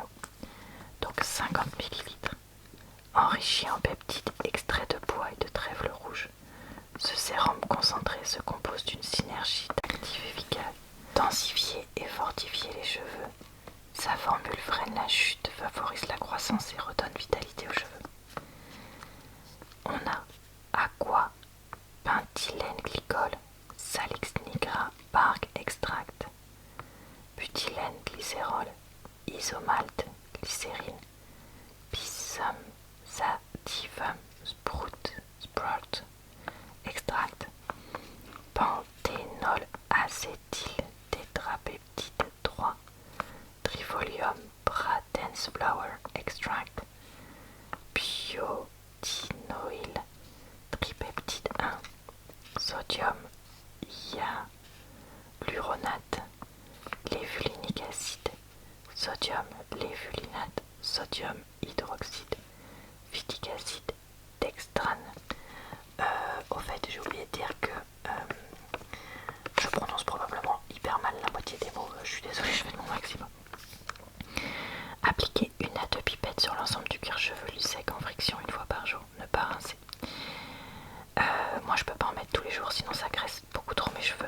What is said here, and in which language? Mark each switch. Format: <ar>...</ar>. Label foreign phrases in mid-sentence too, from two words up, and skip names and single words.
<fr>Donc 50 ml, enrichi en peptides, extrait de pois et de trèfle rouge. Ce sérum concentré se compose d'une synergie d'actifs efficaces, densifier et fortifier les cheveux. Sa formule freine la chute, favorise la croissance et redonne vitalité aux cheveux. On a aqua, pentylène glycol, salix nigra, bark extract, butylène glycérol, isomalt, glycérine, pisum sativum, sprout, extract, panthénol acétyl tétrapeptide 3, trifolium bradens flower extract, biotinoïl tripeptide 1, sodium hyaluronate, lévulinique acide, sodium lévulinate, sodium hydroxyde, phytic acide, dextrane. Au fait, j'ai oublié de dire que je prononce probablement hyper mal la moitié des mots. Je suis désolée, je fais de mon maximum. Appliquez 1 à 2 pipettes sur l'ensemble du cuir chevelu sec en friction une fois par jour. Ne pas rincer. Moi, je peux pas en mettre tous les jours, sinon ça graisse beaucoup trop mes cheveux.</fr>